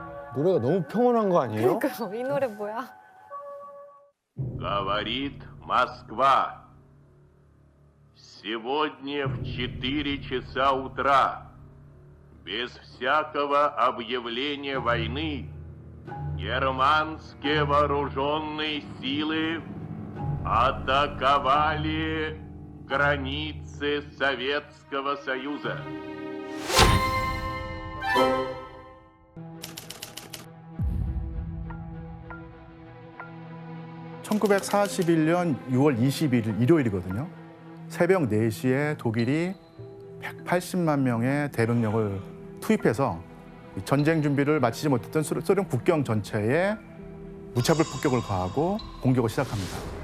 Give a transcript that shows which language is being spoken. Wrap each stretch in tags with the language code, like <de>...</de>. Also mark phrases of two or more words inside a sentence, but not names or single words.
<ko>노래가 너무 평온한 거 아니에요? 그러니까요. 이 노래 뭐야?</ko> <ru>Говорит Москва. Сегодня в 4 часа утра, без всякого объявления войны, германские вооруженные силы атаковали границы Советского Союза.</ru> <ko>1941년 6월 21일 일요일이거든요. 새벽 4시에 독일이 180만 명의 대병력을 투입해서 전쟁 준비를 마치지 못했던 소련 국경 전체에 무차별 폭격을 가하고 공격을 시작합니다.</ko>